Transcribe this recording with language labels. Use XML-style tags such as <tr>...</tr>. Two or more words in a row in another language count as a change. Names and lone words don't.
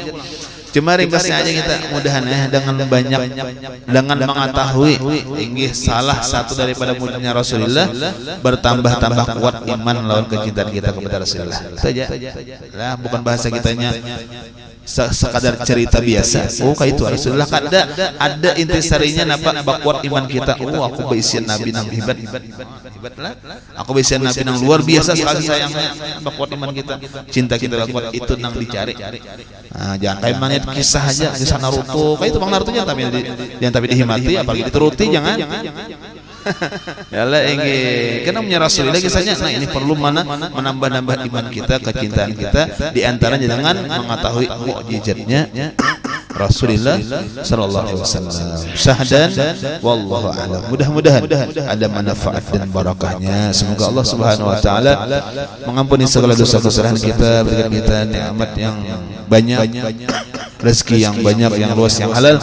<id>Cuma ringkasnya aja kita mudahan ya dengan mengetahui inggih salah satu daripada mujizatnya Rasulullah bertambah-tambah kuat iman lawan kecintaan kita kepada Rasulullah saja lah bukan bahasa kitanya sekadar cerita biasa.</id> <bjn>Oh kayak itu Rasulullah ada intisarinya napa bakuat iman kita. Oh aku beisian nabi nang hebat lah. Aku beisian nabi nang luar biasa sekali sayangnya bakuat iman kita. Cinta kita bakuat itu nang dicari. Nah, jangan kayak mangit kisah aja kisah Naruto.</bjn> <id>Kayak itu Bang Naruto yang tapi dihimati apalagi dituruti jangan. Yalah ini karena punya Rasulullah kisahnya. Nah ini perlu menambah iman kita kecintaan kita diantaranya dengan mengetahui mukjizatnya Rasulullah</id> <ar>صلى الله عليه وسلم. Syahdan والله أعلم.</ar> <id>Mudah-mudahan ada manfaat dan barakahnya. Semoga Allah</id> <ar>سبحانه وتعالى</ar> <id>mengampuni segala dosa kesalahan kita, berikan kita nikmat yang banyak, rezeki yang banyak, yang luas, yang halal.</id>